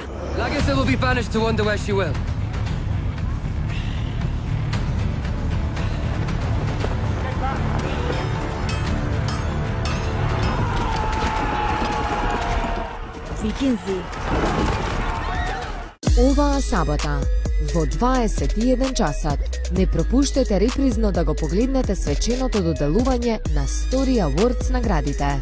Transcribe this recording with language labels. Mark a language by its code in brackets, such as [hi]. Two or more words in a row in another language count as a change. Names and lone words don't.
[en] Lagertha will be banished to wonder where she will. [mk] Викинзи. Оваа сабота во 21 часот не пропуштете репризно да го погледнете свеченото доделување на Story Awards наградите.